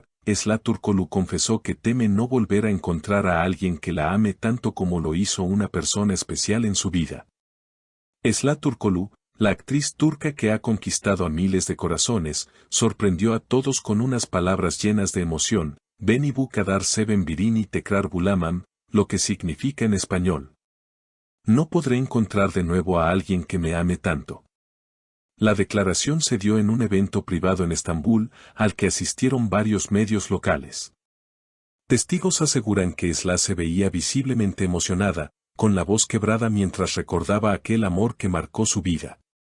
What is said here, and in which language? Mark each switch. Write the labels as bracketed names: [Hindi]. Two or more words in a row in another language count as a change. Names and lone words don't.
[Spanish] Esla Turkoglu confesó que teme no volver a encontrar a alguien que la ame tanto como lo hizo una persona especial en su vida. Esla Turkoglu, la actriz turca que ha conquistado a miles de corazones, sorprendió a todos con unas palabras llenas de emoción: [Turkish] Beni bu kadar seven birini tekrar bulamam, [Spanish] lo que significa en español: no podré encontrar de nuevo a alguien que me ame tanto. La declaración se dio en un evento privado en Estambul, al que asistieron varios medios locales. Testigos aseguran que Esla se veía visiblemente emocionada, con la voz quebrada mientras recordaba aquel amor que marcó su vida.